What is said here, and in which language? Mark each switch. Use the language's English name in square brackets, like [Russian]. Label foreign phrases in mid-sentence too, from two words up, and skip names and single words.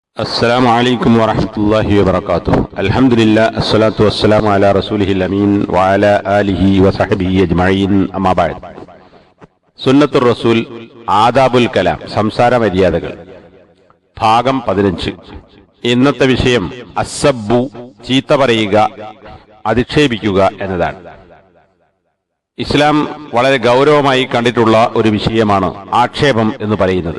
[Arabic] السلام عليكم ورحمة الله وبركاته. الحمد لله الصلاة والسلام على رسوله الأمين وعلى آله وصحبه أجمعين. أما بعد. سنة الرسول آداب الكلام [Malayalam] സംസാര മര്യാദകൾ ഭാഗം 15. ഇന്നത്തെ വിഷയം അസ്സബ്ബു ചീത്ത പറയുക, അധിക്ഷേപിക്കുക എന്നതാണ്. ഇസ്ലാം വളരെ ഗൗരവമായി കണ്ടിട്ടുള്ള ഒരു വിഷയമാണ് ആക്ഷേപം എന്ന് പറയുന്നത്.